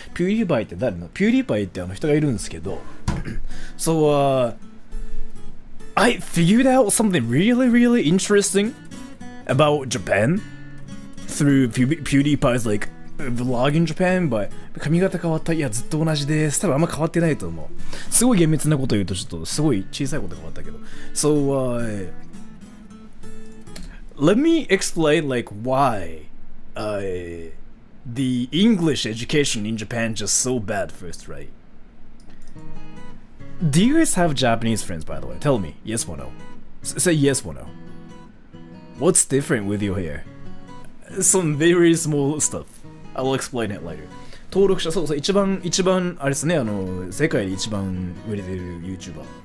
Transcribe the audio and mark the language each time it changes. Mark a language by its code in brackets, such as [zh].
[ja] Pewdiepie って誰の Pewdiepie って人がいるんですけど [en] So, I figured out something really, really interesting about Japan through Pewdiepie's like vlog in Japan, but [ja] 髪型変わった。いや、ずっと同じです。多分あんま変わってないと思う。すごい厳密なこと言うとちょっとすごい小さいこと変わったけど。 [en] So, let me explain like why the English education in Japan just so bad first, right? Do you guys have Japanese friends, by the way? Tell me, yes or no. Say yes or no. What's different with your hair? Some very small stuff. I'll explain it later. [ja] 登録者、そうそう、一番、あれですね、世界で一番売れてる YouTuber.